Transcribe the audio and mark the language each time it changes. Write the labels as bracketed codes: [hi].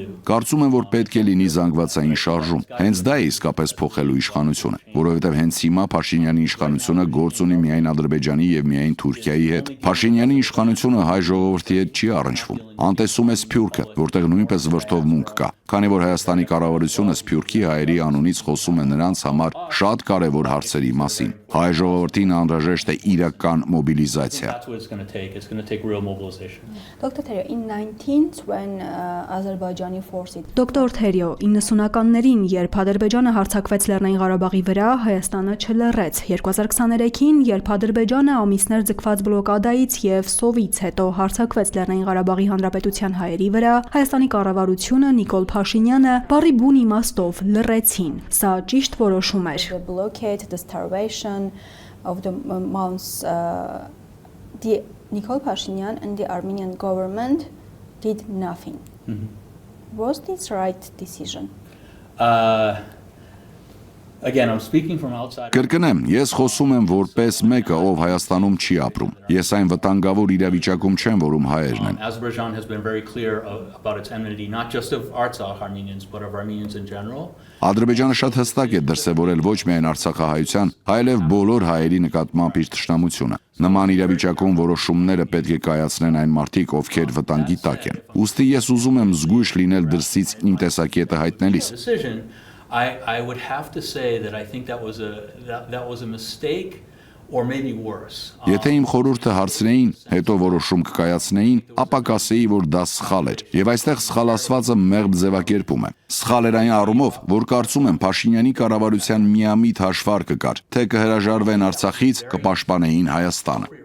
[hy] Կարծում եմ, որ պետք է լինի զանգվածային շարժում։ Հենց դա է իսկապես փոխելու իշխանությունը, որովհետև հենց հիմա Փաշինյանի իշխանությունը գործ ունի միայն Ադրբեջանի եւ միայն Թուրքիայի հետ։ Փաշինյանի իշխանությունը հայ ժողովրդի հետ չի առնչվում։ Անտեսում է Սփյուռքը, որտեղ նույնպես վրդովմունք կա, քանի որ Հայաստանի կառավարությունը Սփյուռքի հայերի անունից խոսում է նրանց համար շատ կարևոր հարցերի մասին։ Հայ ժողովրդին անհրաժեշտ է իրական մոբիլիզացիա։ [en] Dr. Teryo, in 19th when Azerbaijani forces [hy] Դոկտոր Թերյո, 90-ականներին, երբ Ադրբեջանը հարձակվեց Լեռնային Ղարաբաղի վրա, Հայաստանը չլռեց։ 2023-ին, երբ Ադրբեջանը ամիսներ ձգված բլոկադայից եւ սովից հետո հարձակվեց Լեռնային Ղարաբաղի Հանրապետության հայերի վրա, Հայաստանի կառավարությունը, Նիկոլ Փաշինյանը բառի բուն իմաստով լռեցին։ Սա ճիշտ որոշում էր։ [en] the blockade, the starvation of the months, the Nikol Pashinyan and the Armenian government did nothing. Was this right decision? Again, I'm speaking from outside. [hy] Կրկնեմ, ես խոսում եմ որպես մեկը, ով Հայաստանում չի ապրում։ Ես այն վտանգավոր իրավիճակում չեմ, որում հայերն են։ [en] Azerbaijan has been very clear about its enmity, not just of Artsakh Armenians, but of Armenians in general. [hy] Ադրբեջանը շատ հստակ է դրսևորել ոչ միայն արցախահայության, այլև բոլոր հայերի նկատմամբ իր թշնամությունը։ Նման իրավիճակում որոշումները պետք է կայացնեն այն մարդիկ, ովքեր վտանգի տակ են։ Ուստի ես ուզում եմ զգույշ լինել դրսից իմ տեսակետը հայտնելիս։ [en] I would have to say that I think that was a mistake or maybe worse. [hy] Եթե իմ խորհուրդը հարցնեին, հետո որոշում կկայացնեին, ապա կասեի, որ դա սխալ էր։ Եվ այստեղ սխալացվածը մեղմ ձևակերպում է։ Սխալ էր այն առումով, որ կարծում եմ Փաշինյանի կառավարության միամիտ հաշվարկը կար, թե կհրաժարվեն Արցախից, կպաշտպանեին Հայաստանը։